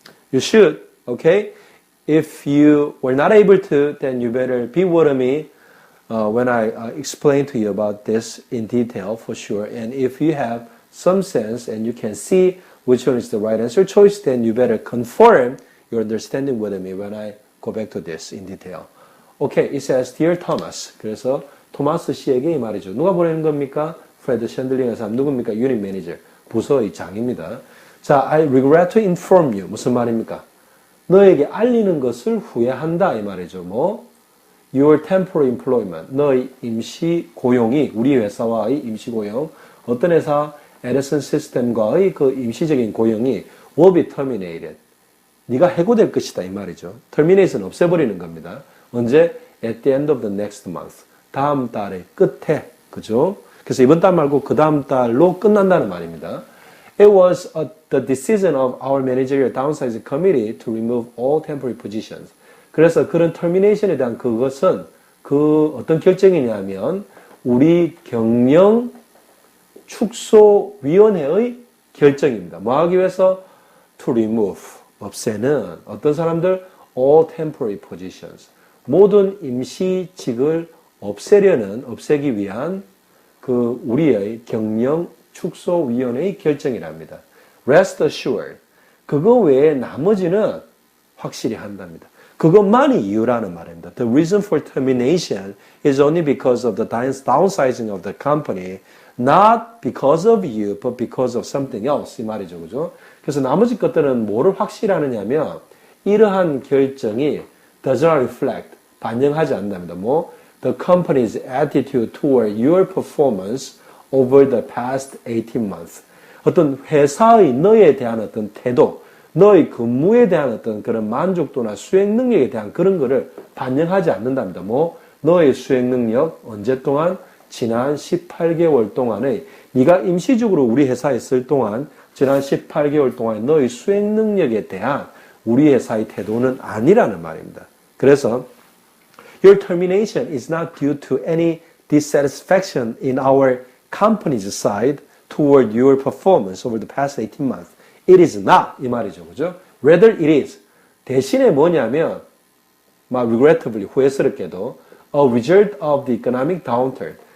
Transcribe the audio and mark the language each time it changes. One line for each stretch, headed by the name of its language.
English: You should, okay? If you were not able to, then you better be with me when I explain to you about this in detail for sure. And if you have some sense and you can see which one is the right answer choice, then you better confirm your understanding with me when I go back to this in detail. Okay, it says, Dear Thomas.
Korean: 그래서 토마스 씨에게 이 말이죠. 누가 보내는 겁니까? 프레드 샌들링의 사람 누굽니까? 유닛 매니저, 부서의 장입니다.
English: 자, I regret to inform you.
Korean: 무슨 말입니까? 너에게 알리는 것을 후회한다 이 말이죠. 뭐?
English: Your temporary employment.
Korean: 너의 임시 고용이, 우리 회사와의 임시 고용, 어떤 회사? 에디슨 시스템과의 그 임시적인 고용이
English: will be terminated.
Korean: 네가 해고될 것이다 이 말이죠. termination 없애버리는 겁니다. 언제?
English: At the end of the next month.
Korean: 다음 달의 끝에. 그죠? 그래서 이번 달 말고 그 다음 달로 끝난다는 말입니다.
English: It was the decision of our managerial downsizing committee to remove all temporary positions.
Korean: 그래서 그런 termination에 대한 그것은 그 어떤 결정이냐면 우리 경영 축소위원회의 결정입니다. 뭐 하기 위해서?
English: To remove,
Korean: 없애는 어떤 사람들?
English: All temporary positions.
Korean: 모든 임시직을 없애기 위한 그 우리의 경영 축소위원회의 결정이랍니다.
English: Rest assured.
Korean: 그거 외에 나머지는 확실히 한답니다. 그것만이 이유라는 말입니다.
English: The reason for termination is only because of the downsizing of the company. Not because of you, but because of something else.
Korean: 이 말이죠. 그죠? 그래서 나머지 것들은 뭐를 확실하느냐면 이러한 결정이
English: does not reflect,
Korean: 반영하지 않는답니다. 뭐?
English: The company's attitude toward your performance over the past 18 months.
Korean: 어떤 회사의 너에 대한 어떤 태도, 너의 근무에 대한 어떤 그런 만족도나 수행 능력에 대한 그런 거를 반영하지 않는답니다. 뭐? 너의 수행 능력, 언제 동안? 지난 18개월 동안의 네가 임시적으로 우리 회사에 있을 동안 지난 18개월 동안의 너의 수행 능력에 대한 우리 회사의 태도는 아니라는 말입니다. 그래서
English: Your termination is not due to any dissatisfaction in our company's side toward your performance over the past 18 months. It is not
Korean: 이 말이죠. 그죠?
English: Rather it is.
Korean: 대신에 뭐냐면
English: regrettably
Korean: 후회스럽게도
English: a result of the economic downturn.